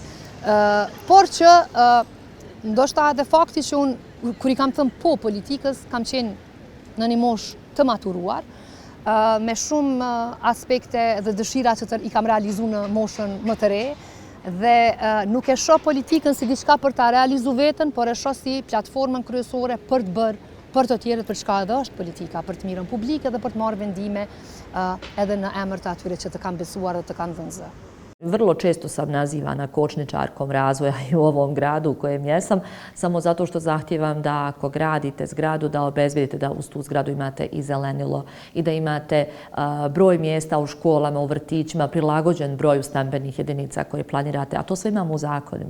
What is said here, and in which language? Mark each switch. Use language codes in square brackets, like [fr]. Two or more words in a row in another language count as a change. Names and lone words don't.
[sq] Por që ndoshta edhe fakti që unë kur i kam thënë po politikës, kam qenë në një moshë të maturuar, me shumë aspekte dhe dëshira që i kam realizu në moshën më të re, dhe nuk e shoh politikën si diçka për ta realizu vetën, por e shoh si platformën kryesore për të bërë për të tjerët për çka edhe është politika, për të mirën publike dhe për të marrë vendime edhe në emër të atyre që të kanë besuar dhe të kanë dhënë zë. [sr] Vrlo često sam nazivana kočničarkom razvoja i u ovom gradu u kojem jesam, samo zato što zahtijevam da ako gradite zgradu, da obezbedite da uz tu zgradu imate i zelenilo i da imate broj mjesta u školama, u vrtićima, prilagođen broju stambenih jedinica koje planirate, a to sve imamo u zakonima.